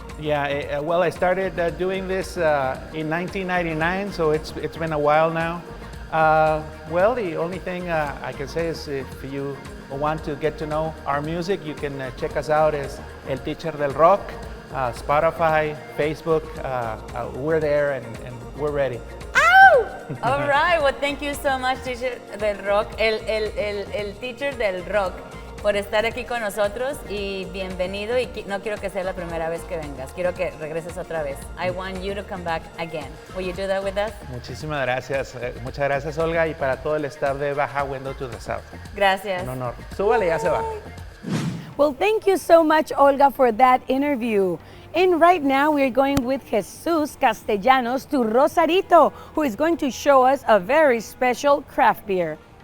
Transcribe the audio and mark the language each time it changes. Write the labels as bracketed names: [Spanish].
[English] Yeah, well, I started doing this in 1999, so it's been a while now. Well, the only thing I can say is if you want to get to know our music, you can check us out as El Teacher del Rock, Spotify, Facebook. We're there and we're ready. All right, well, thank you so much, [Spanish] Teacher del Rock, el Teacher del Rock, por estar aquí con nosotros y bienvenido. Y no quiero que sea la primera vez que vengas, quiero que regreses otra vez. [English] I want you to come back again. Will you do that with us? [Spanish] Muchísimas gracias. Muchas gracias, Olga, y para todo el staff de Baja Window to the South. Gracias. Un honor. Súbale, ya se va. [English] Well, thank you so much, Olga, for that interview. And right now, we're going with Jesus Castellanos to Rosarito, who is going to show us a very special craft beer.